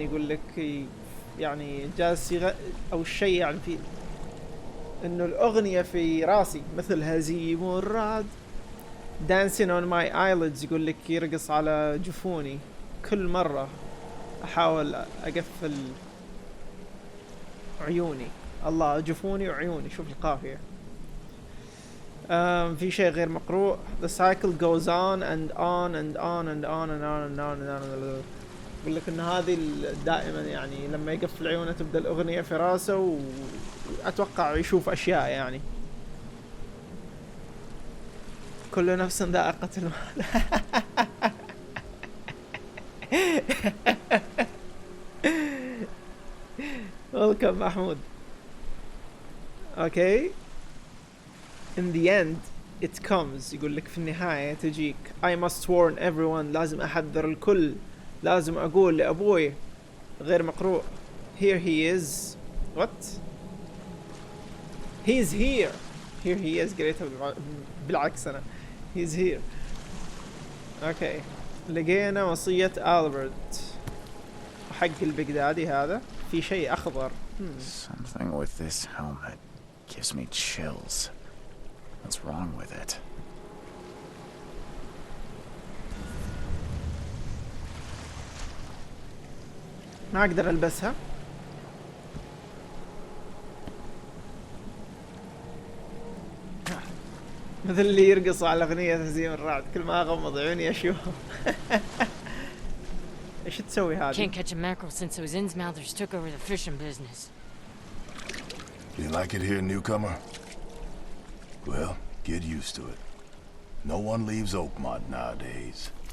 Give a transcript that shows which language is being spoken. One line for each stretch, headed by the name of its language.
Arabic: يقول لك يعني جالس أو الشيء يعني في إنه الأغنية في راسي مثل هزيم الرعد.
English: dancing on my eyelids.
Arabic: يقول لك يرقص على جفوني كل مرة أحاول أقفل عيوني. الله، جفوني وعيوني، شوف القافية. في شيء غير مقروء.
English: the cycle goes on and on and on and on and on and on and on.
Arabic: يقول لك إن هذه دائما يعني لما يقفل عيونه تبدأ الأغنية في راسه، وأتوقع يشوف أشياء يعني. كل نفس ذائقة الموت.
English: welcome محمود. Okay. in the end it comes.
Arabic: يقول لك في النهاية تجيك.
English: I must warn everyone.
Arabic: لازم أحذر الكل. لازم أقول لأبوي. غير مقروء.
English: here he is. what he's here. here he is.
Arabic: قريتها بالعكس أنا.
English: he's here.
Arabic: اوكي. لقينا وصية ألبرت وحق البغدادي. هذا في شيء أخضر.
English: Something with this helmet gives me chills. What's wrong with it?
Arabic: ما أقدر ألبسها. مثل اللي يرقص على أغنية هزيم الرعد. كل ما أغمض عيوني أشوفه. إيش تسوي هذه؟
English: Can't catch a mackerel since those Innsmouthers took over the fishing business. You like it here, newcomer? Well, get used to it. No one leaves Oakmont nowadays.